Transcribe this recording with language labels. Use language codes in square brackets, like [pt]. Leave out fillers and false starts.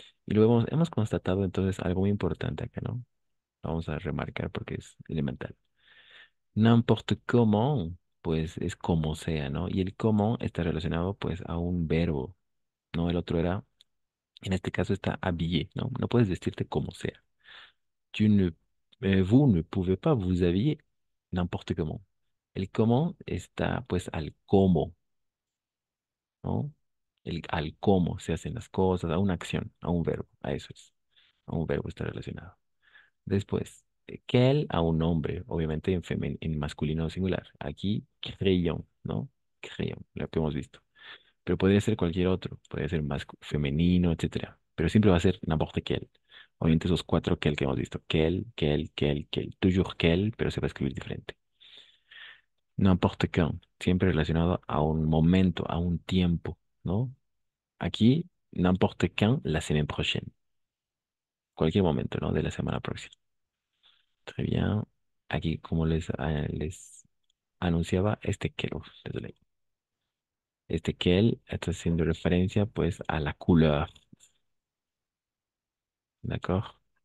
[es] Y luego hemos constatado entonces algo muy importante acá, ¿no? Vamos a remarcar porque es elemental. N'importe comment, pues es como sea, ¿no? Y el comment está relacionado pues a un verbo, ¿no? El otro era, en este caso está habillé, ¿no? No puedes vestirte como sea. [fr] Tu ne, vous ne pouvez pas vous habiller n'importe comment. [es] El cómo está pues al cómo, ¿no? Al cómo se hacen las cosas, a una acción, a un verbo, a eso es. A un verbo está relacionado. Después, quel a un nombre, obviamente en masculino singular. Aquí, crayon, ¿no? Crayon, lo que hemos visto. Pero podría ser cualquier otro, podría ser más femenino, etcétera. Pero siempre va a ser n'importe quel. Obviamente esos cuatro quel que hemos visto. Quel. [fr] Toujours quel, [es] pero se va a escribir diferente. N'importe quand, siempre relacionado a un momento, a un tiempo, ¿no? [fr] Aquí, n'importe quand, la semaine prochaine. [es] Cualquier momento, ¿no? De la semana próxima. [fr] Très bien. [es] Aquí, como les anunciaba, este quel, uf, désolé. Este quel está haciendo referencia, pues, a [fr] la couleur, ¿d'accord?